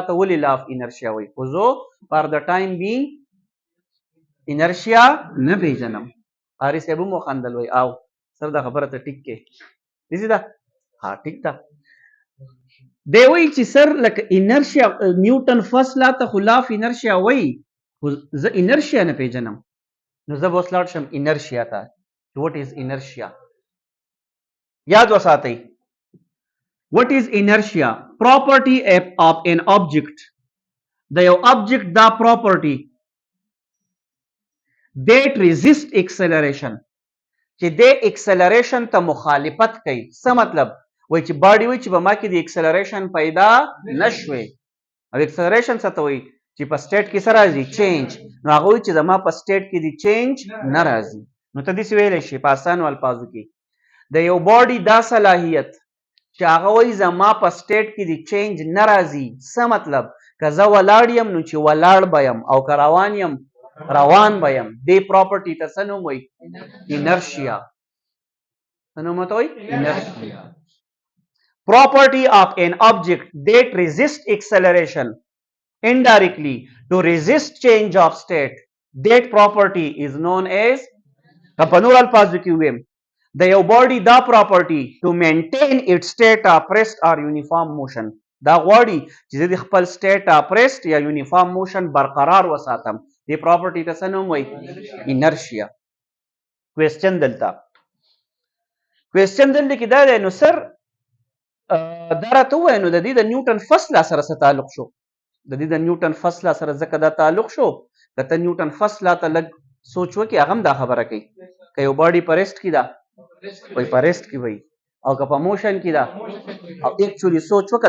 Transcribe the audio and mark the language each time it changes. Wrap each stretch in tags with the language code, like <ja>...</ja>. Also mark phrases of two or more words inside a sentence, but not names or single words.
<ps>ته ولې</ps> <en>law of inertia</en> <ps>وایي خو زه</ps> <en>for the time being</en> <ps>انرشیا نه پیژنم قاري صاحب مو خندل وای او سر دا خبره ته ټیک کې دي دا ها ټیک تا دی وای چې سر لکه انرشیا نیوټن</ps> <en>first law</en> <ps>ته خلاف انرشیا وای زه انرشیا نه پیژنم نو زه به وسلاړ شم انرشیا ته</ps> <en>what is inertia</en> <ps>یاد وساتئ</ps> <en>what is inertia property of an object</en> <ps>د یو object دا property</ps> <en>that resist acceleration</en> <ps>چې د acceleration ته مخالفت کوي څه مطلب وای چې باډي وای چې به ما کې د acceleration پیدا نشوي او acceleration څه ته وای چې په سټیټ کې سره راځي چینج نو هغه وای چې زما په سټیټ کې د چینج ناراضي نو ته دې ویلې شي په آسانو الفاظو کې د یو باډي دا صلاحیت چې هغه وای زما په سټیټ کې د چینج ناراضي څه مطلب که زه ولاړ یم نو چې ولاړ بیم او که روان یم روان بیم دې پراپرټي ته څه نوم وایي انرشیا څه نوم ورته وایي انرشیا</ps> <en>property of an object that resists acceleration indirectly to resist change of state that property is known as</en> <ps>په نور الفاظو کې ویم د یو باډي دا پراپرټي</ps> <en>to maintain its state of rest or uniform motion</en> <ps>دا غواړي چې د خپل</ps> <en>state of rest</en> <ps>یا</ps> <en>uniform motion</en> <ps>برقرار وساتم دې پراپرټي ته څه نوم وایي انرشیا کوېسچن دلته کې دا دی نو سر دا راته ووایه نو د دې د نیوټن</ps> <en>first law</en> <ps>سره څه تعلق شو د دې د نیوټن</ps> <en>first law</en> <ps>سره ځکه دا تعلق شو که ته نیوټن</ps> <en>first law</en> <ps>ته لږ سوچ وکړې هغه هم دا خبره کوي که یو باډي په ریسټ کې ده وایي په ریسټ کې وایي او که په موشن کې ده او ایکچولي سوچ وکړه</ps>